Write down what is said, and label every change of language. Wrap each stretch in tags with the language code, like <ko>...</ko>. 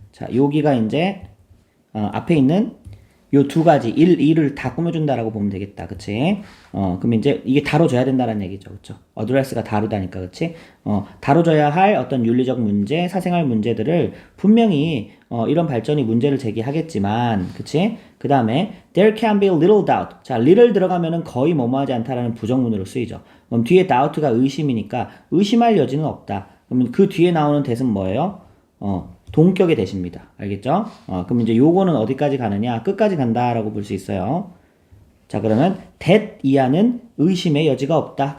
<ko>자, 여기가 이제 앞에 있는 요 두 가지 1을 다 꾸며준다라고 보면 되겠다, 그치? 그럼 이제 이게 다뤄줘야 된다는 얘기죠, 그쵸? 어드레스가 다루다니까, 그치? 다뤄줘야 할 어떤 윤리적 문제, 사생활 문제들을 분명히 이런 발전이 문제를 제기하겠지만, 그치?</ko> <en>그 다음에 there can be little doubt.</en> <ko>자, little 들어가면은 거의 뭐뭐하지 않다라는 부정문으로 쓰이죠. 그럼 뒤에 doubt가 의심이니까 의심할 여지는 없다. 그러면 그 뒤에 나오는 대은 뭐예요? 동격의 대시입니다. 알겠죠? 그럼 이제 요거는 어디까지 가느냐? 끝까지 간다라고 볼 수 있어요. 자, 그러면 that 이하는 의심의 여지가 없다.</ko>